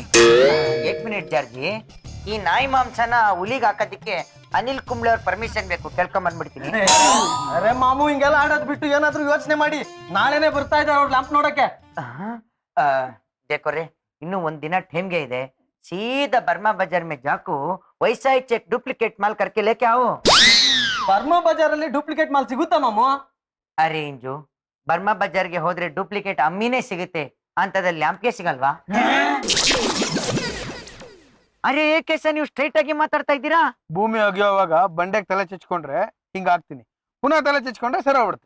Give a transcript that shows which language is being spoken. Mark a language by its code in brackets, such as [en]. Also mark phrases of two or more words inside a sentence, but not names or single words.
[kn] 1 ಮಿನಿಟ್ ಜಾರ್ಜಿ, ಈ ನಾಯಿ ಮಾಂಸನ ಹುಲಿಗೆ ಹಾಕೋದಿಕ್ಕೆ ಅನಿಲ್ ಕುಂಬ್ಳೆ ಅವ್ರ ಪರ್ಮಿಷನ್ ಬೇಕು, ಕೇಳ್ಕೊಂಡ್ ಬಂದ್ಬಿಡ್ತೀನಿ. ಅರೆ ಮಾಮು, ಹಿಂಗೆಲ್ಲ ಆಡೋದ್ ಬಿಟ್ಟು ಏನಾದ್ರೂ ಯೋಚನೆ ಮಾಡಿ. ನಾಳೆನೆ ಬರ್ತಾ ಇದ್ದಾರೆ ಅವ್ರ ಲ್ಯಾಂಪ್ ನೋಡಕ್ಕೆ. ದೇಕೋರೆ, ಇನ್ನು 1 ದಿನ ಟೈಮ್ಗೆ ಇದೆ. [hi] सीधा बर्मा बाजार में जाको वैसा ही चेक डुप्लीकेट माल करके लेके आओ। [kn] ಬರ್ಮಾ ಬಜಾರಲ್ಲಿ ಡೂಪ್ಲಿಕೇಟ್ ಮಾಲ್ ಸಿಗುತ್ತಾ ಮಾಮು? ಅರೆ ಇಂಜು, ಬರ್ಮಾ ಬಜಾರ್ಗೆ ಹೋದ್ರೆ ಡೂಪ್ಲಿಕೇಟ್ ಅಮ್ಮಿನೇ ಸಿಗುತ್ತೆ, ಅಂತದಲ್ಲಿ ಲ್ಯಾಂಪ್ಗೆ ಸಿಗಲ್ವಾ? ಅರೆ ಏಕೆ ಸರ್ ನೀವು ಸ್ಟ್ರೈಟ್ ಆಗಿ ಮಾತಾಡ್ತಾ ಇದ್ದೀರಾ? ಭೂಮಿ ಅಗಿಯುವಾಗ ಬಂಡೆಗೆ ತಲೆ ಚಚ್ಕೊಂಡ್ರೆ ಹಿಂಗ ಆಗ್ತೀನಿ, ಪುನಃ ತಲೆ ಚಚ್ಕೊಂಡ್ರೆ ಸರಿ ಹೋಗ್ಬಿಡುತ್ತೆ.